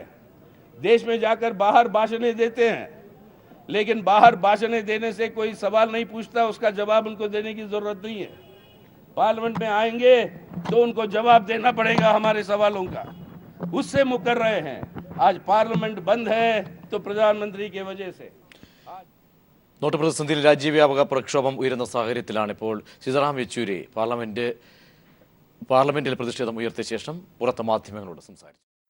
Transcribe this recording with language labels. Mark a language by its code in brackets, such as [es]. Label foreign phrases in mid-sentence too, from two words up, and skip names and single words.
[hi] देश में जाकर बाहर भाषणें देते हैं, लेकिन बाहर भाषणें देने से कोई सवाल नहीं पूछता, उसका जवाब उनको देने की जरूरत नहीं है। पार्लियामेंट में आएंगे तो उनको जवाब देना पड़ेगा हमारे सवालों का, उससे मुकर रहे हैं। आज पार्लियामेंट बंद है तो प्रधानमंत्री की वजह से। [ml] നോട്ട് പ്രതിസന്ധിയിൽ രാജ്യവ്യാപക പ്രക്ഷോഭം ഉയരുന്ന സാഹചര്യത്തിലാണ് ഇപ്പോൾ സീതാറാം യെച്ചൂരി പാർലമെന്റിൽ പ്രതിഷേധം ഉയർത്തിയ ശേഷം പുറത്ത് മാധ്യമങ്ങളോട് സംസാരിച്ചു.